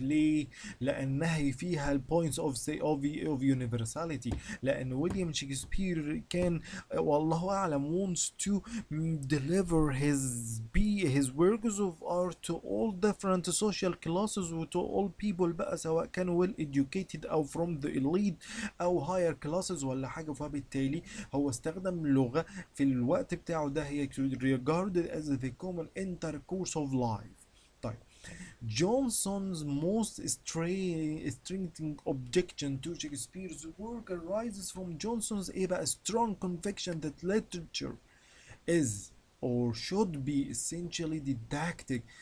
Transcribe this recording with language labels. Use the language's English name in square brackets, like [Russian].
[Arabic] ليه؟ لانها فيها البوينتس [English] of universality، [Arabic] لان ويليام شكسبير كان والله اعلم [English] wants to deliver his works of art to all different social classes و to all people بقى، [Arabic] سواء كانوا [English] well educated او from the elite او higher classes ولا حاجه. [Arabic] فبالتالي هو استخدم لغه في الوقت بتاعه ده هي [English] regarded as the common intercourse of life. طيب Johnson's most striking objection to Shakespeare's work arises from Johnson's [Arabic] ايه بقى [English] strong conviction that literature is or should be essentially didactic.